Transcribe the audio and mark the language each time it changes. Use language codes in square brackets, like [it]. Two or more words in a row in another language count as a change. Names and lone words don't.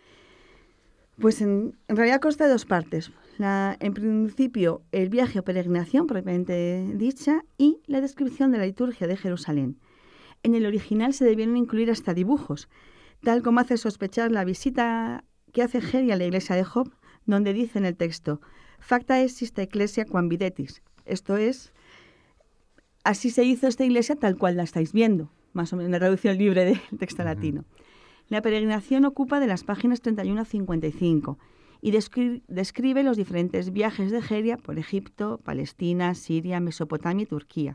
[es] Pues en realidad consta de 2 partes. En principio, el viaje o peregrinación, propiamente dicha, y la descripción de la liturgia de Jerusalén. En el original se debieron incluir hasta dibujos, tal como hace sospechar la visita que hace Geri a la iglesia de Job, donde dice en el texto, [la] «Facta est ista ecclesia quam videtis», [es] esto es, así se hizo esta iglesia tal cual la estáis viendo, más o menos en la traducción libre del texto latino. La peregrinación ocupa de las páginas 31 a 55 y describe los diferentes viajes de Geria por Egipto, Palestina, Siria, Mesopotamia y Turquía.